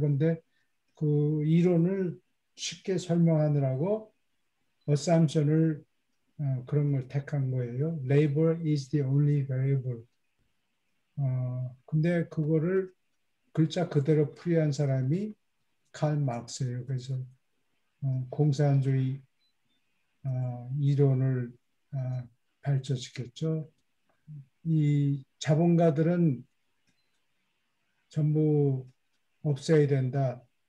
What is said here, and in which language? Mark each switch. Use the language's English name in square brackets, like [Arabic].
[Korean] 그런데 그 이론을 쉽게 설명하느라고 assumption을 그런 걸 택한 거예요. [English] Labor is the only variable. [Korean] 근데 그거를 글자 그대로 풀이한 사람이 칼 마르크스예요. 그래서 공산주의 이론을 발전시켰죠. 이 자본가들은 전부 없애야 된다.